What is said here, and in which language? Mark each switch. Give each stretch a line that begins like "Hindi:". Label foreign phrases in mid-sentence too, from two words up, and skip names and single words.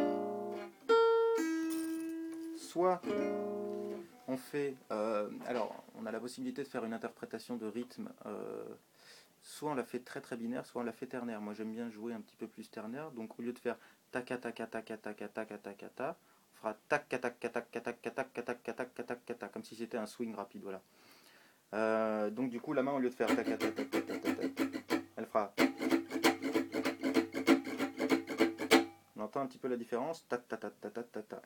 French: Soit on fait... alors, on a la possibilité de faire une interprétation de rythme. Soit on la fait très très binaire, soit on la fait ternaire. Moi j'aime bien jouer un petit peu plus ternaire. Donc au lieu de faire taka taka taka taka taka taka taka, on fera tak tak tak tak tak tak tak tak tak tak, comme si c'était un swing rapide. Voilà. Donc du coup la main, au lieu de faire tak tak tak tak tak, elle fera... On entend un petit peu la différence, ta ta ta ta ta ta ta.